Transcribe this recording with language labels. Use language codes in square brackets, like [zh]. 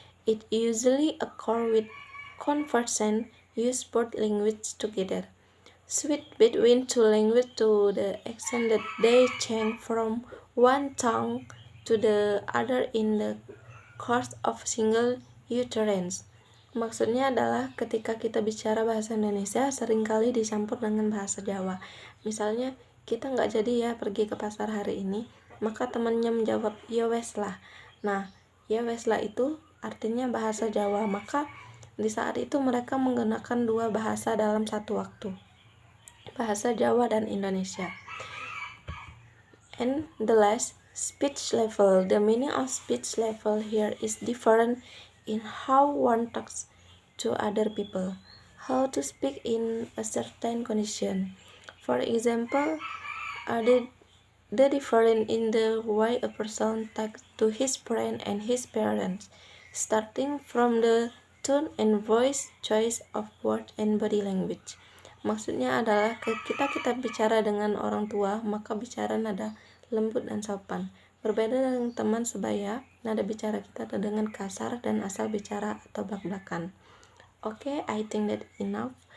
[en] It usually occurs with conversants use both languages together. Switch between two languages to the extent that they change from one tongue to the other in the course of single utterance. [id] Maksudnya adalah ketika kita bicara bahasa Indonesia seringkali dicampur dengan bahasa Jawa. Misalnya kita nggak jadi ya pergi ke pasar hari ini, maka temannya menjawab [jv] ya wes lah. [id] Nah, [jv] ya wes lah [id] itu artinya bahasa Jawa, maka di saat itu mereka menggunakan dua bahasa dalam satu waktu, bahasa Jawa dan Indonesia. [en] And the last, speech level. The meaning of speech level here is different in how one talks to other people, how to speak in a certain condition. For example, the difference in the way a person talks to his friend and his parents, starting from the tone and voice, choice of word and body language. [id] Maksudnya adalah kita bicara dengan orang tua, maka bicara nada lembut dan sopan. Berbeda dengan teman sebaya, nada bicara kita dengan kasar dan asal bicara atau blak-blakan. [en] Okay, I think that enough.